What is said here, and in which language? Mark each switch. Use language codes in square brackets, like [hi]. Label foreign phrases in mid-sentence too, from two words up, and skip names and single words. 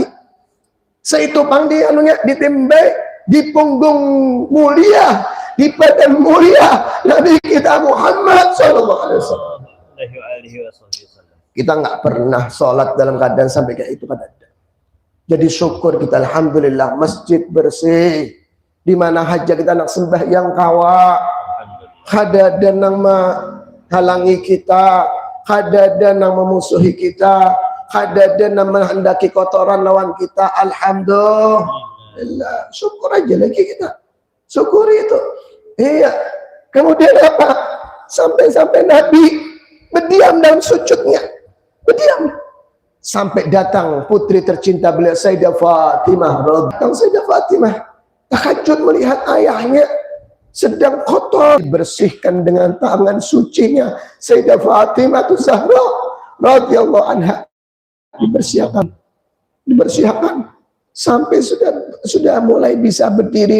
[id] Seitupang di anunya ditimbai di punggung mulia, di badan mulia Nabi kita Muhammad [ar] صلى الله عليه وسلم. [id] Kita nggak pernah sholat dalam keadaan sampai kayak itu kan ada. Jadi syukur kita, alhamdulillah masjid bersih. [bjn] Di mana haja kita nak sembahyang kawa, kada ada nang menghalangi kita, kada ada nang memusuhi kita, kada ada nang menghendaki kotoran lawan kita. [id] Alhamdulillah, syukur aja lagi kita, syukuri itu. Iya. Kemudian apa? Sampai Nabi berdiam dalam sujudnya, berdiam sampai datang putri tercinta beliau Sayyidah Fatimah. Datang Sayyidah Fatimah tahajud melihat ayahnya sedang kotor, dibersihkan dengan tangan sucinya Sayyidah Fatimah Zahra [ar] رضي الله عنها, [id] dibersihkan sampai sudah mulai bisa berdiri.